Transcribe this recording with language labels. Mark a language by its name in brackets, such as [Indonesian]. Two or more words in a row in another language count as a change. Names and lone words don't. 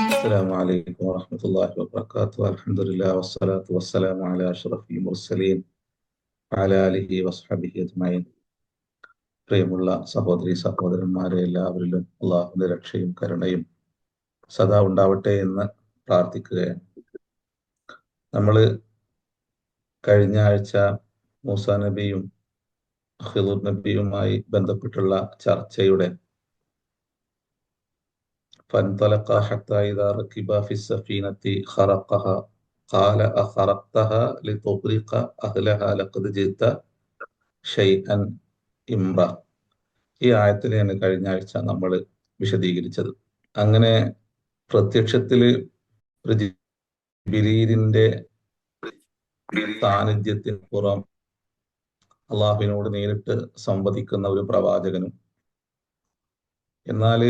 [Arabic] السلام عليكم ورحمة الله وبركاته. الحمد لله والصلاة والسلام على أشرف المرسلين وعلى آله وصحبه أجمعين. [Malayalam] പ്രിയമുള്ള സഹോദരി സഹോദരന്മാരെ, എല്ലാവരിലും അള്ളാഹുവിന്റെ രക്ഷയും കരുണയും സദാ ഉണ്ടാവട്ടെ എന്ന് പ്രാർത്ഥിക്കുകയാണ്. നമ്മൾ കഴിഞ്ഞ ആഴ്ച മൂസാ നബിയും ഖിളുർ നബിയുമായി ബന്ധപ്പെട്ടുള്ള ചർച്ചയുടെ [Arabic] فانطلقا حتى إذا ركبا في السفينة خرقها قال أخرقتها لتغرق أهلها لقد جئت شيئا إمرا. [Malayalam] ഈ ആയത്തിനെയാണ് കഴിഞ്ഞ ആഴ്ച നമ്മൾ വിശദീകരിച്ചത്. അങ്ങനെ പ്രത്യക്ഷത്തില് ജിബിരീലിന്റെ സാന്നിധ്യത്തിന് പുറം അള്ളാഹുവിനോട് നേരിട്ട് സംവദിക്കുന്ന ഒരു പ്രവാചകനും, എന്നാല്